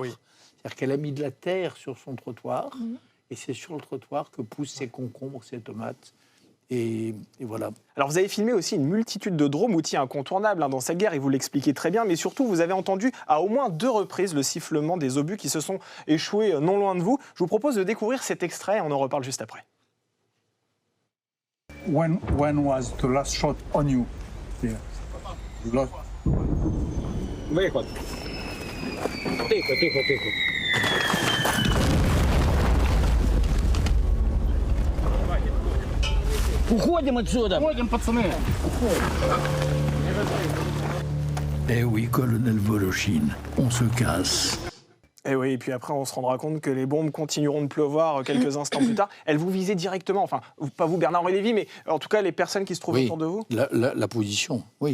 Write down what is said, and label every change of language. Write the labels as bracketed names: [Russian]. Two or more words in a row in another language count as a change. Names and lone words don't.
[French] C'est-à-dire qu'elle a mis de la terre sur son trottoir, et c'est sur le trottoir que poussent ses concombres, ses tomates. Et voilà. Alors vous avez filmé aussi une multitude de drones, outil incontournable dans cette guerre, et vous l'expliquez très bien, mais surtout vous avez entendu à au moins 2 reprises le sifflement des obus qui se sont échoués non loin de vous. Je vous propose de découvrir cet extrait, on en reparle juste après. [English] When was the last shot on you? Yeah. [Russian] Виход. Тихо, тихо, тихо. Уходим отсюда! Уходим, пацаны! [French] Eh oui, colonel Voloshin, on se casse. Et oui, et puis après, on se rendra compte que les bombes continueront de pleuvoir quelques instants plus tard. Elles vous visaient directement, enfin, pas vous, Bernard-Henri Lévy, mais en tout cas, les personnes qui se trouvaient autour de vous. La position, oui.